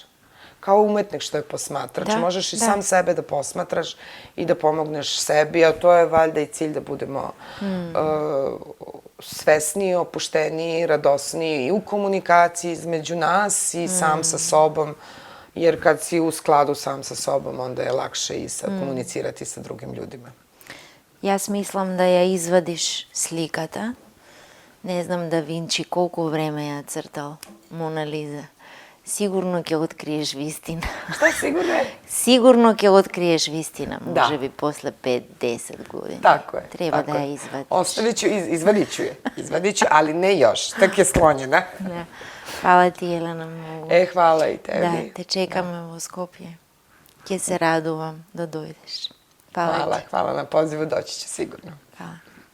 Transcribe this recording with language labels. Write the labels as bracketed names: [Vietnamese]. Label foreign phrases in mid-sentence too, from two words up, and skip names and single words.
[Serbian] Kao umetnik što je posmatrač, možeš i sam sebe da posmatraš i da pomogneš sebi, a to je valjda i cilj da budemo svesniji, opušteniji, radosniji i u komunikaciji između nas i sam sa sobom, jer kad si u skladu sam sa sobom, onda je lakše i komunicirati sa drugim ljudima. [Macedonian] Јас мислам да ја извадиш сликата. Не знам да Винчи колку време ја цртал Мона Лиза. Сигурно ќе откриеш вистина. [Serbian] Šta sigurno je? [Macedonian] Сигурно ќе откриеш вистина, може би после 5-10 години. [Serbian] Tako je. [Macedonian] Треба да ја извадиш. [Croatian] Ostavit ću, izvadit ću, ali ne još, tek je sklonjena. [Macedonian] Фала ти, Елена, многу. [Serbian] Hvala i tebi. [Macedonian] Да, те чекаме во Скопје. Ќе се радувам да дојдеш. [Serbian] Hvala ti. Hvala na pozivu, doći ću sigurno. Hvala.